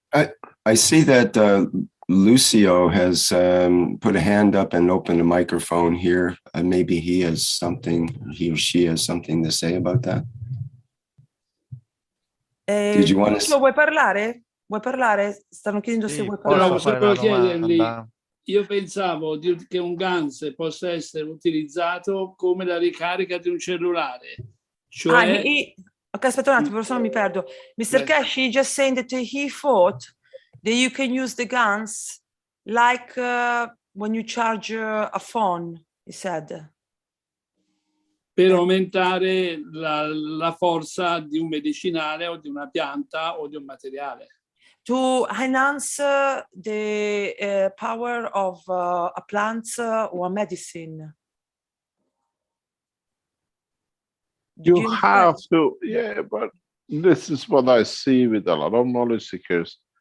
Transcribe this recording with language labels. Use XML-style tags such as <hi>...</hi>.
<en>I see that Lucio has put a hand up and opened a microphone here. Maybe he or she has something to say about that. Did you want to...</en> <it>Vuoi parlare? Vuoi parlare? Stanno chiedendo se vuoi parlare. parlare. Chiedergli, io pensavo che un GANS possa essere utilizzato come la ricarica di un cellulare. Cioè... Ok, aspetta un attimo, però se no mi perdo. Mr.</it> <en>Keshe just saying that he thought that you can use the GANS like when you charge a phone, he said.</en> <it>Per aumentare la forza di un medicinale o di una pianta o di un materiale.</it> <en>To enhance the power of a plant or a medicine. You have to, yeah, but this is what I see with a lot of knowledge seekers.</en>